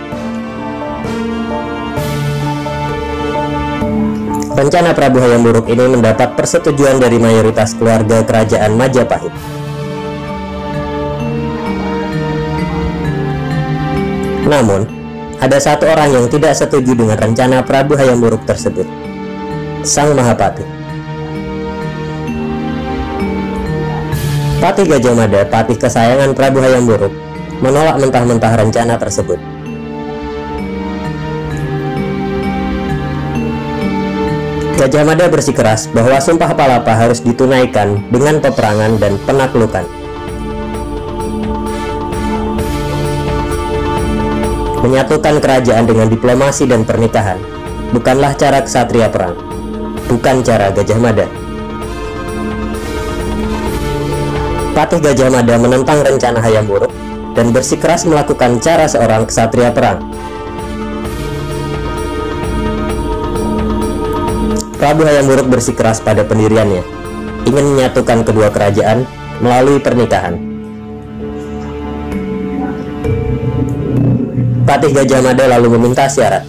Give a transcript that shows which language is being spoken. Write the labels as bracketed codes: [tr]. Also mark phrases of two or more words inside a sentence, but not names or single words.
[id] Rencana Prabu Hayam Wuruk ini mendapat persetujuan dari mayoritas keluarga kerajaan Majapahit. Namun, ada satu orang yang tidak setuju dengan rencana Prabu Hayam Wuruk tersebut, Sang Mahapatih. Patih Gajah Mada, patih kesayangan Prabu Hayam Wuruk, menolak mentah-mentah rencana tersebut. Gajah Mada bersikeras bahwa Sumpah Palapa harus ditunaikan dengan peperangan dan penaklukan. Menyatukan kerajaan dengan diplomasi dan pernikahan bukanlah cara ksatria perang, bukan cara Gajah Mada. Patih Gajah Mada menentang rencana Hayam Wuruk dan bersikeras melakukan cara seorang ksatria perang. Prabu Hayam Wuruk bersikeras pada pendiriannya, ingin menyatukan kedua kerajaan melalui pernikahan. Patih Gajah Mada lalu meminta syarat.